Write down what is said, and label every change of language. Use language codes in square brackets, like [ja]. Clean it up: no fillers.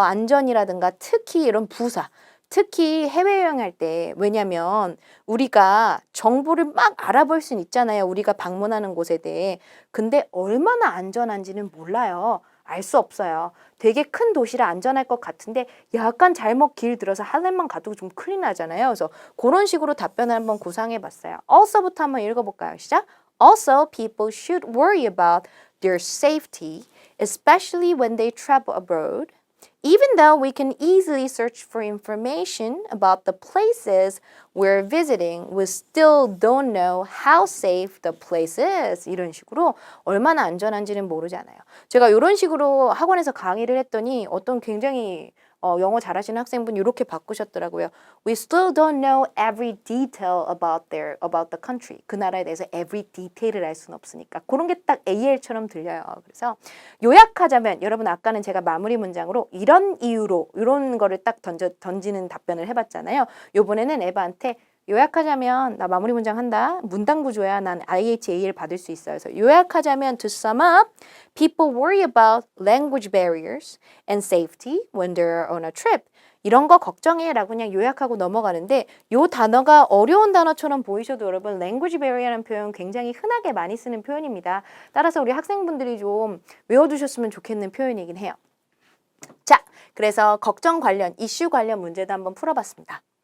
[ko] 안전이라든가 특히 이런 부사. 특히 해외여행할 때 왜냐면 우리가 정보를 막 알아볼 수는 있잖아요. 우리가 방문하는 곳에 대해. 근데 얼마나 안전한지는 몰라요. 알 수 없어요. 되게 큰 도시라 안전할 것 같은데 약간 잘못 길 들어서 할렘만 가도 좀 큰일 나잖아요. 그래서 그런 식으로 답변을 한번 구상해 봤어요. also부터 한번 읽어볼까요? 시작. [en] Also, people should worry about their safety, especially when they travel abroad. Even though we can easily search for information about the places we're visiting, we still don't know how safe the place is. [ko] 이런 식으로 얼마나 안전한지는 모르잖아요. 제가 이런 식으로 학원에서 강의를 했더니 어떤 굉장히 영어 잘하시는 학생분 이렇게 바꾸셨더라고요. [en] We still don't know every detail about the country. [ko] 그 나라에 대해서 [en] every detail [ko] 을 알 수는 없으니까. 그런 게 딱 AL처럼 들려요. 그래서 요약하자면 여러분 아까는 제가 마무리 문장으로 이런 이유로 이런 거를 딱 던지는 답변을 해봤잖아요. 요번에는 에바한테 요약하자면 나 마무리 문장 한다. 문단 구조야. 난 IHAL 받을 수 있어요. 그래서 요약하자면 [en] to sum up, people worry about language barriers and safety when they're on a trip. [ko] 이런 거 걱정해 라고 그냥 요약하고 넘어가는데 요 단어가 어려운 단어처럼 보이셔도 여러분 language barrier라는 표현 굉장히 흔하게 많이 쓰는 표현입니다. 따라서 우리 학생분들이 좀 외워두셨으면 좋겠는 표현이긴 해요. 자, 그래서 걱정 관련, 이슈 관련 문제도 한번 풀어봤습니다.